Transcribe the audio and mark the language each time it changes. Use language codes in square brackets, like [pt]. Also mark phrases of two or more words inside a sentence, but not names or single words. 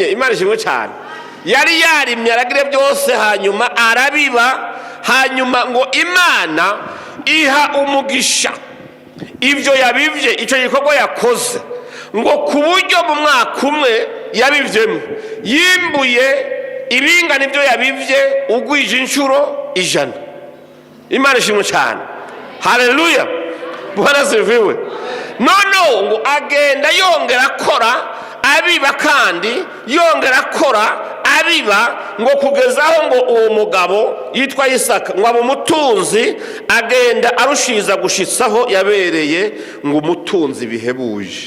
[rn] Imana ishimwe cyane, yari yarimye aragire byose, hanyuma arabiba, hanyuma ngo Imana iha umugisha ivyo yabivye, ico gikorwa yakoze, ngo ku buryo mu mwaka umwe yabivyemo yimbuye ibingana ivyo yabivye ugwije inshuro 100. Imana ishimwe cyane, haleluya, [sw] Bwana ziviwe. [rn] Nono ngo agenda yongera akora abiba, kandi yongera akora abiba, ngo kugezaho ngo uwo mugabo yitwa Isaka ngo aba umutunzi, agenda arushiza gushitsaho yabereye ngo umutunzi bihebuje.